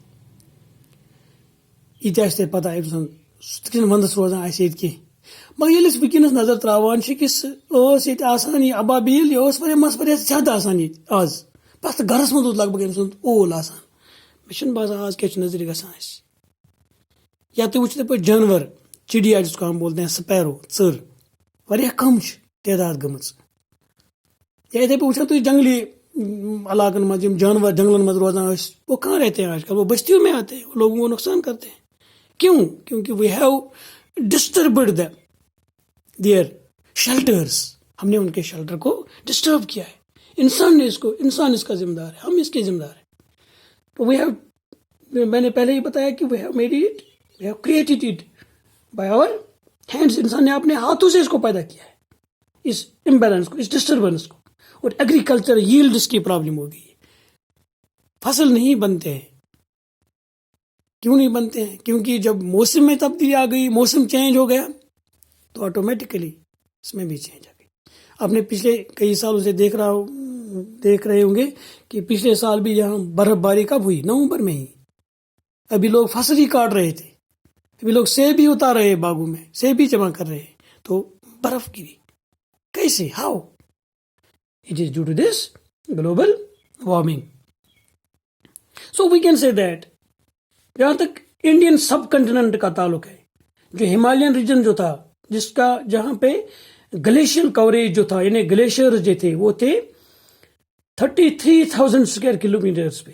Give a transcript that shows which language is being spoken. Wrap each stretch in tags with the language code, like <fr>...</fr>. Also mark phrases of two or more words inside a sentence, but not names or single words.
<ks>یہِ تہِ آسہِ تۄہہِ پَتہ أمۍ سُنٛد، سُہ تہِ چھُنہٕ وَندَس روزان اَسہِ ییٚتہِ کینٛہہ. مگر ییٚلہِ أسۍ وٕنکیٚنَس نظر تراوان چھِ کہِ سُہ ٲس ییٚتہِ آسان، یہِ ابابیٖل یہِ ٲس واریاہ زیادٕ آسان ییٚتہِ آز. پرٛٮ۪تھ گرَس منٛز اوس لگ بگ أمۍ سُنٛد اول آسان. مےٚ چھُنہٕ باسان آز کیٛاہ چھُ نظرِ گژھان اَسہِ. یا تُہۍ وٕچھِو یِتھٕے پٲٹھۍ جانور،</ks> <ur>چڑیا جس کو ہم بولتے ہیں</ur> <ks>سپیرو، ژٔر واریاہ کم چھِ تعداد گٔمٕژ. یا یِتھٕے پٲٹھۍ وٕچھو تُہۍ جنگلی علاقن منٛز یِم جانور جنگلن منٛز روزان ٲسۍ،</ks> <ur>وہ کہاں رہتے ہیں آج کل، وہ بستیوں میں آتے ہیں، وہ لوگوں کو نقصان کرتے ہیں. کیوں؟</ur> <en>کیونکہ we have disturbed their shelters.</en> <ur>ہم نے ان کے شیلٹر کو ڈسٹرب کیا ہے. انسان اس کا ذمہ دار ہے، ہم اس کے ذمہ دار ہیں.</ur> <en>تو we have,</en> <ur>میں نے پہلے ہی بتایا کہ</ur> <en>we have made it, we have created it by our hands.</en> <ur>انسان نے اپنے ہاتھوں سے اس کو پیدا کیا ہے، اس امبیلنس کو، اس ڈسٹربنس کو. اور</ur> <en>agriculture yields</en> <ur>کی پرابلم ہو گئی، فصل نہیں بنتے ہیں. کیوں نہیں بنتے ہیں؟ کیونکہ جب موسم میں تبدیلی آ گئی، موسم چینج ہو گیا، تو آٹومیٹیکلی اس میں بھی چینج آ گئی. آپ نے پچھلے کئی سالوں سے دیکھ رہے ہوں گے کہ پچھلے سال بھی یہاں برف باری کب ہوئی؟ نومبر میں ہی. ابھی لوگ فصل ہی کاٹ رہے تھے، ابھی لوگ سیب ہی اتار رہے ہیں باغوں میں، سیب ہی جمع کر رہے ہیں، تو برف گری.</ur> <en>کیسے؟ How? It is due to this global warming. so we can say that</en> <ur>جہاں تک</ur> <en>Indian subcontinent</en> <ur>کا تعلق ہے، جو</ur> <en>Himalayan region</en> <ur>جو تھا، جہاں پہ</ur> <en>glacial coverage</en> <ur>جو تھا، یعنی گلیشیئر جو تھے وہ تھے 33,000</ur> <en>square kilometres</en> <ur>پہ.</ur>